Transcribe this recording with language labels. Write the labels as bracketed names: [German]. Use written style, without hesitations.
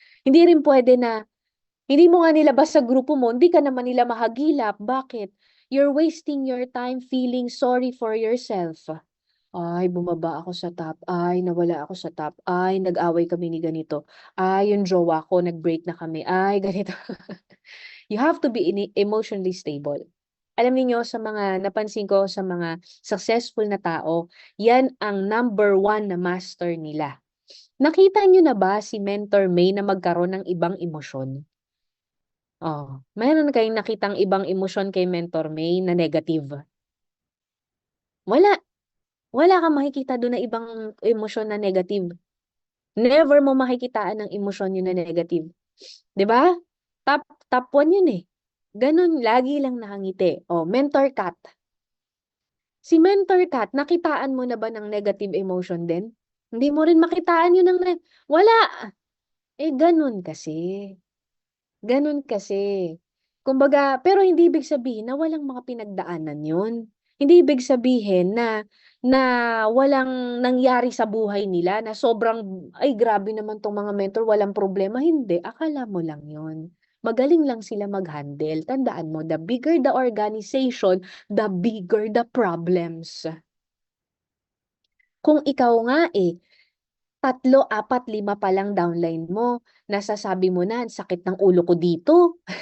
[Filipino] Hindi rin puwede na hindi mo nga nilabas sa grupo mo, hindi ka naman nila mahagilap, bakit? [English] You're wasting your time feeling sorry for yourself. [Filipino] Ay, bumaba ako sa top, ay nawala ako sa top, ay nag-away kami ni ganito, ay yung jowa ko nag-break na kami, ay ganito. [English] You have to be emotionally stable. [Filipino] Alam niyo sa mga napansin ko sa mga successful na tao, yan ang number one na master nila. Nakita niyo na ba si Mentor May na magkaroon ng ibang emosyon? Oh, meron kayong nakitang ibang emosyon kay Mentor May na negative? Wala. Wala kang makikita dun na ibang emosyon na negative. Never mo makikitaan ng emosyon yun na negative. 'Di ba? Top top 1 yun, eh. Ganun, lagi lang nakangiti. Oh, Mentor Kat. Si Mentor Kat, nakitaan mo na ba ng negative emotion din? Hindi mo rin makitaan yun ng wala. Eh, ganun kasi. Ganun kasi. Kumbaga, pero hindi ibig sabihin na walang mga pinagdaanan yun. Hindi ibig sabihin na walang nangyari sa buhay nila na sobrang, ay grabe naman tong mga mentor, walang problema. Hindi, akala mo lang yun. Magaling lang sila mag-handle. Tandaan mo, [English] the bigger the organization, the bigger the problems. [Filipino] Kung ikaw nga tatlo, apat, lima pa lang downline mo, nasasabi mo na, "Ang sakit ng ulo ko dito."